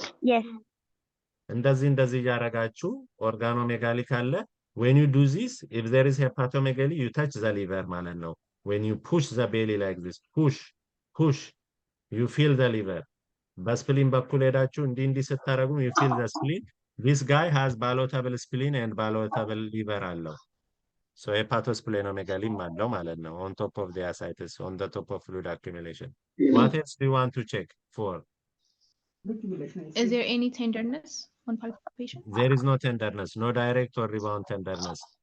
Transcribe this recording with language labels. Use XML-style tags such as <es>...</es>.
<en>Yes.</en> <am>እንደዚህ እያረጋችሁ</am> <en>organomegaly ካለ when you do this, if there is hepatomegaly, you touch the liver</en> <am>ማለት ነው.</am> <en>When you push the belly like this, push, you feel the liver.</en> <am>በስፕሊን በኩል ሄዳችሁ እንዲህ ስታረጉ</am> <en>you feel the spleen. This guy has ballotable spleen and ballotable liver አለው.</en> <am>So hepatosplenomegaly አለው ማለት ነው.</am> <en>On top of the ascites, on the top of fluid accumulation. What else do you want to check for? Is there any tenderness on palpation? There is no tenderness, no direct or rebound tenderness.</en>